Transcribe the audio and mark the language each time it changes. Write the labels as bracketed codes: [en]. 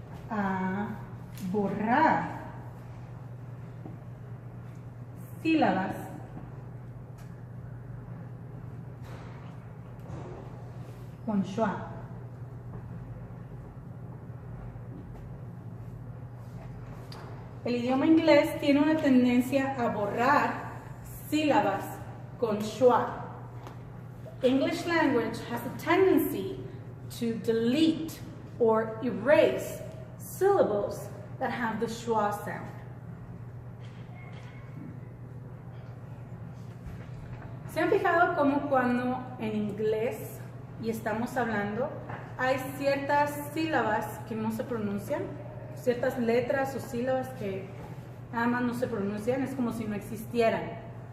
[es] a borrar sílabas con schwa. El idioma inglés tiene una tendencia a borrar sílabas con schwa. [en] English language has a tendency to delete or erase syllables that have the schwa sound. [es] ¿Se han fijado cómo cuando en inglés y estamos hablando hay ciertas sílabas que no se pronuncian? Ciertas letras o sílabas que nada más no se pronuncian, es como si no existieran.